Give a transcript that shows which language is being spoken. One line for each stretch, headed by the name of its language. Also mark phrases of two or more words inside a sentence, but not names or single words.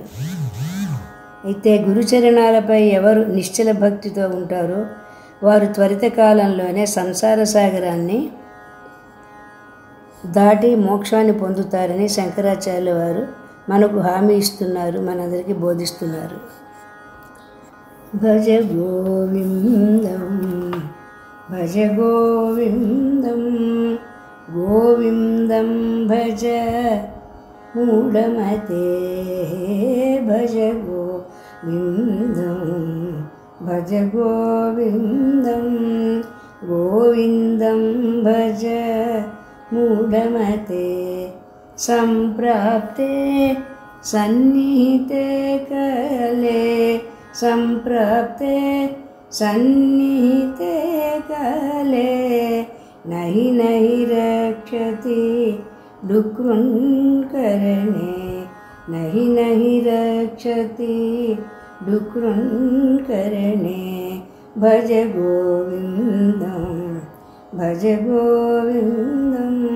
Telugu: అయితే గురుచరణాలపై ఎవరు నిశ్చల భక్తితో ఉంటారో వారు త్వరిత కాలంలోనే సంసార సాగరాన్ని దాటి మోక్షాన్ని పొందుతారని శంకరాచార్యుల వారు మనకు హామీ ఇస్తున్నారు, మనందరికీ బోధిస్తున్నారు.
Sanskrit: భజ గోవిందం భజ గోవిందం గోవిందం భజ మూఢమతే భజ గోవిందం భజ గోవిందం గోవిందం భజ మూఢమతే సంప్రాప్తే సన్నిహితే కలే సంప్రాప్తే సన్నిహితే కలే నహి నహి రక్షతి డుక్రున్కరణే నహి నహి రక్షతి డుక్రున్కరణే భజ గోవిందం భజ గోవిందం